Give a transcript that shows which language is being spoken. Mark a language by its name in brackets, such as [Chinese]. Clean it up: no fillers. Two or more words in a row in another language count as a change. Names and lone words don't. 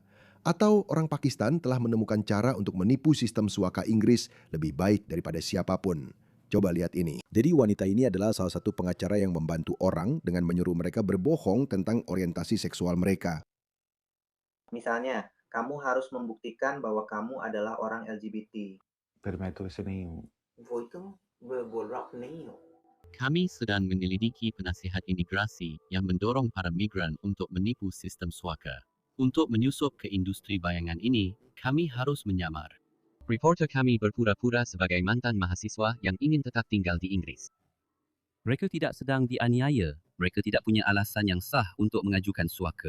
[Indonesian] Atau orang Pakistan telah menemukan cara untuk menipu sistem suaka Inggris lebih baik daripada siapapun. Coba lihat ini. Jadi wanita ini adalah salah satu pengacara yang membantu orang dengan menyuruh mereka berbohong tentang orientasi seksual mereka. Misalnya, kamu harus membuktikan bahwa kamu adalah orang LGBT. [Urdu] پھر میں تو اسے نہیں ہوں. وہ تو بول رہا آپ نہیں ہو. [Indonesian] Kami sedang menyelidiki penasihat imigrasi yang mendorong para migran untuk menipu sistem suaka. Untuk menyusup ke industri bayangan ini, kami harus menyamar. Reporter kami berpura-pura sebagai mantan mahasiswa yang ingin tetap tinggal di Inggris. Mereka tidak sedang dianiaya, mereka tidak punya alasan yang sah untuk mengajukan suaka.